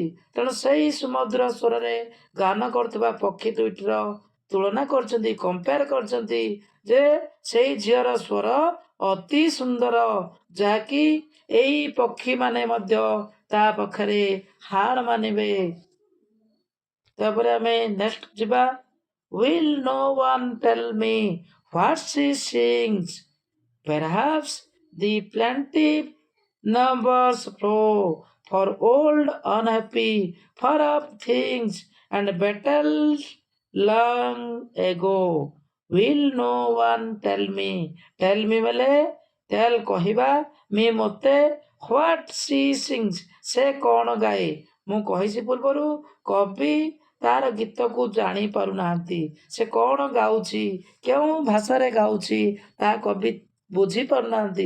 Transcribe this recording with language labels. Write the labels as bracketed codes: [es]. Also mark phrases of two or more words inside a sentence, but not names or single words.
[or] ତେଣୁ ସେଇ ସୁମଧୁର ସ୍ୱରରେ ଗାନ କରୁଥିବା ପକ୍ଷୀ ଦୁଇଟିର ତୁଳନା କରିଛନ୍ତି, କମ୍ପେୟାର କରିଛନ୍ତି ଯେ ସେଇ ଝିଅର ସ୍ୱର ଅତି ସୁନ୍ଦର ଯାହାକି ଏଇ ପକ୍ଷୀମାନେ ମଧ୍ୟ ତା ପାଖରେ ହାର ମାନିବେ। ତାପରେ ଆମେ ନେକ୍ସଟ ଯିବା। [en] Will no one tell me what she sings? Perhaps the plaintive numbers flow for old unhappy far off things and battles long ago. Will no one tell me ବେଲେ tell କହିବା, me ମୋତେ, what she sings, [or] ସେ କ'ଣ ଗାଏ। ମୁଁ କହିଛି ପୂର୍ବରୁ କବି ତାର ଗୀତକୁ ଜାଣି ପାରୁନାହାନ୍ତି। ସେ କ'ଣ ଗାଉଛି, କେଉଁ ଭାଷାରେ ଗାଉଛି ତାହା କବି ବୁଝିପାରୁନାହାନ୍ତି।